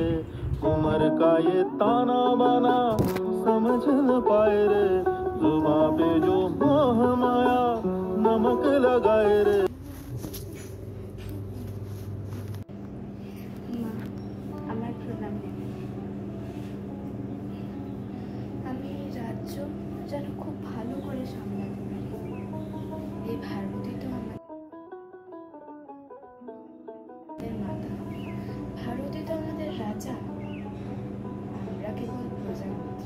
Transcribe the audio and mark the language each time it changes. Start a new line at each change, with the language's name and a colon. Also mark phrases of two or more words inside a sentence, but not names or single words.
Hindi: उम्र का ये ताना बाना समझ न पाए रे, जुबां पे जो मोह माया नमक लगाए रे।
Bangla: আমি রাজ্য যেন খুব ভালো করে সামলাতে পারি। এই ভারতই তো আমাদের মাতা, ভারতই তো আমাদের রাজা, আমরা কেবল প্রজাপতি।